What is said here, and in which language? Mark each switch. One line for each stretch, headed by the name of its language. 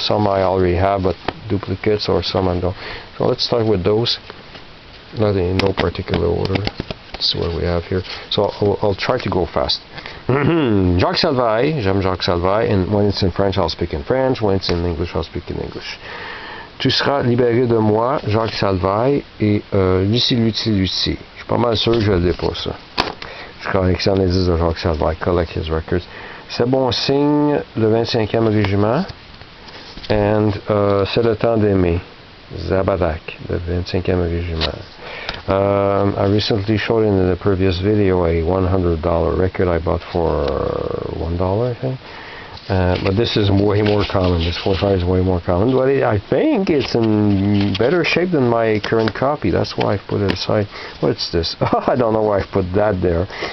English: Some I already have, but duplicates, or some I don't. So let's start with those. Not in no particular order. That's what we have here. So I'll try to go fast. Jacques Salvaille,
French: j'aime Jacques Salvaille,
English: and when it's in French, I'll speak in French. When it's in English, I'll speak in English.
French: Tu seras libéré de moi, Jacques Salvaille, et Lucie. Je suis pas mal sûr que je l'ai pas, ça. Je collectionne les disques de Jacques Salvaille,
English: collect his records.
French: C'est bon signe, le 25e régiment, and c'est le temps d'aimer, Zabadak, le 25e régiment.
English: I recently showed in the previous video a $100 record I bought for $1, I think. But this is way more common. This 45 is way more common. But I think it's in better shape than my current copy. That's why I've put it aside. What's this? I don't know why I've put that there.